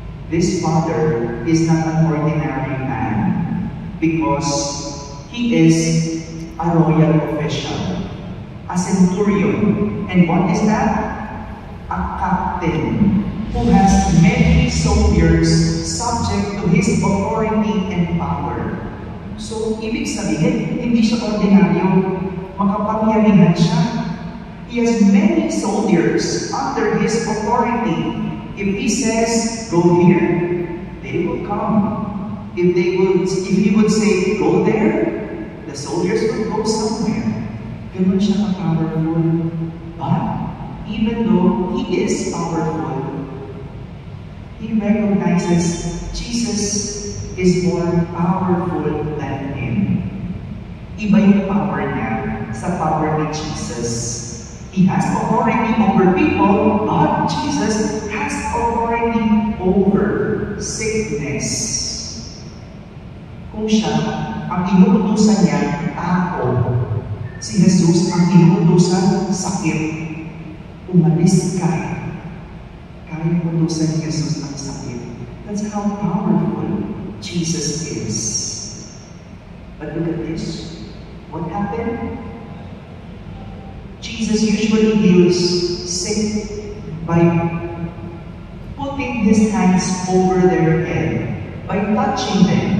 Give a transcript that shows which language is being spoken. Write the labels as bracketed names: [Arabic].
[English] This father is not an ordinary man because he is a royal official, a centurion. And what is that? A captain who has many soldiers subject to his authority and power. [Filipino] So, ibig sabihin, hindi siya ordinaryo, makapangyarihan siya. [English] He has many soldiers under his authority. If he says, go here, they will come. If he would say, go there, the soldiers will go somewhere. [Filipino] Ganun siya ka-powerful. [English] But, even though he is powerful, he recognizes Jesus is more powerful than him. [Filipino] Iba yung power niya sa power ni Jesus. [English] He has authority over people, but Jesus has authority over sickness. [Filipino] Kung siya, ang inuutusan niya, ako. Si Jesus ang inuutusan, sakit. Umalis ka. Kaya utusan ni Jesus ang sakit. [English] That's how powerful Jesus is. But look at this. What happened? Jesus usually heals sick by putting his hands over their head, by touching them.